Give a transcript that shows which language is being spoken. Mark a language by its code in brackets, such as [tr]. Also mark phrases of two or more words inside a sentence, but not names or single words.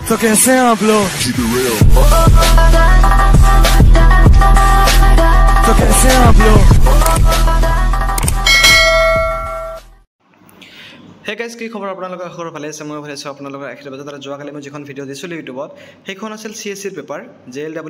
[hi] तो कैसे हैं आप लोग तो कैसे हैं आप लोग [en] Hey guys, [as] কি খবৰ আপোনালোকৰ খবৰ ভালে আছে মই ভালে আছো আপোনালোকৰ আশীৰ্বাদ দ্বাৰা যোৱা কালি মই যিখন ভিডিও দিছিলো ইউটিউবত সেইখন আছিল CSC ৰ পেপাৰ JLW